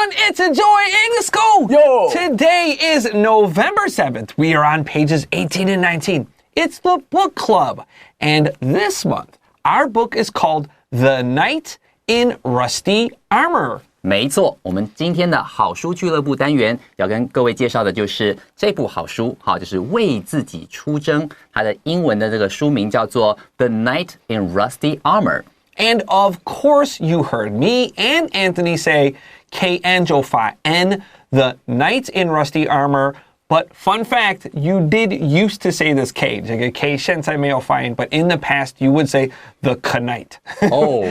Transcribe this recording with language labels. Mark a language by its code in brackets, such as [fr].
[en] Let's enjoy English school! Yo! Today is November 7th. We are on pages 18 and 19. It's the book club. And this month, our book is called The Knight in Rusty Armor. [zh] 没错，我们今天的好书俱乐部单元要跟各位介绍的就是这部好书，就是为自己出征。它的英文的这个书名叫做 The Knight in Rusty Armor。And [en] of course, you heard me and Anthony say KN [zh] 就发 [en] N, The Knight in Rusty Armor. But fun fact, you did used to say this K. [zh] 这个 K 现在没有发音, [en] but in the past you would say the knight. Oh.